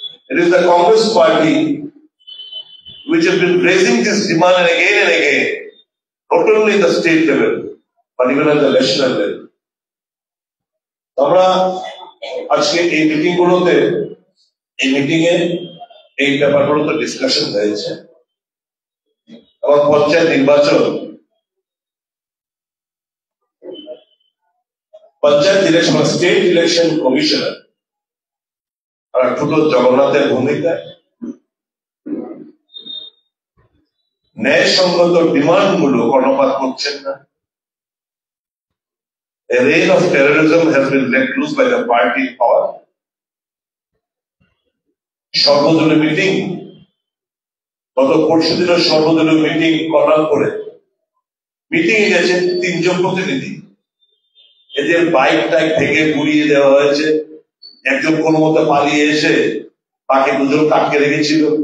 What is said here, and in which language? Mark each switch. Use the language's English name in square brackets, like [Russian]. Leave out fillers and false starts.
[English] It is the Congress party which has been raising this demand again and again, not only at the state level, but even at the national level. [Bangla] আমরা আজকে এই meeting গুলোতে, এই meeting এ এই ব্যাপারগুলো তো discussion হয়েছে, এবং পঞ্চায়েত নির্বাচন, panchayat election, state election commissioner আর ঠুটো জগন্নাথের ভূমিকা ন্যায়সঙ্গত ডিমান্ড গুলো কর্ণপাত করছেন না। [English] A reign of terrorism has been let loose by the party in power. [Bangla] সর্বদলীয় মিটিং, গত পরশু দিনের সর্বদলীয় মিটিং করার পরে মিটিং এ গেছে 3 জন প্রতিনিধি। এদের বাইক টাইক ভেঙে গুড়িয়ে দেওয়া হয়েছে। একজন কোনো মতো পালিয়ে এসে বাকি 2 জন আটকে রেখেছিল।